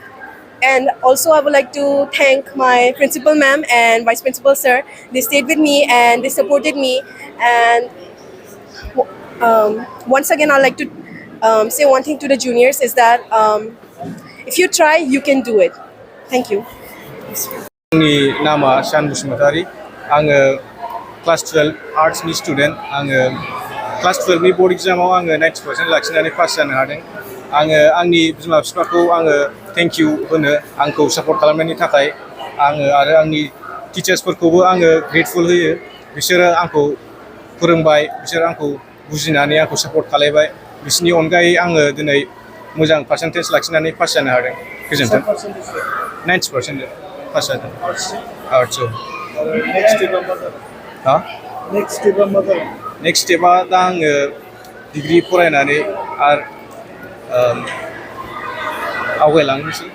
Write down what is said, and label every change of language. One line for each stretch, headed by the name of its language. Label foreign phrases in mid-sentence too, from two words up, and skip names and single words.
English: And also I would like to thank my principal ma'am and vice principal sir. They stayed with me and they supported me. And once again, I'd like to say one thing to the juniors is that if you try, you can do it. Thank you.
Bodo: आंनि नामा शान बसुमतारी आङो
English: class 12 artsni student
Bodo: आङो क्लास 12 नि
English: board examao
Bodo: आङो 90% लाखिनानै पास जानो हादों आङो आंनि बिमा बिफाखौ आङो
English: thank you
Bodo: होनो आंखौ सापर्ट खालामनायनि थाखाय आङो आरो आंनि टिचार्सफोरखौबो आङो ग्रेटफुल होयो बिसोरो आंखौ फोरोंबाय बिसोर आंखौ बुजिनानै आंखौ सापर्ट खालामबाय बिसोरनि अनगायै आङो दिनै मोजां पार्सेन्टेज लाखिनानै पास जानो हादों गोजोन्थों 90% पास जादों आर्ट्सआव
English: next stepa
Bodo: दा आङो डिग्री फरायनानै आरो आवगायलांनोसै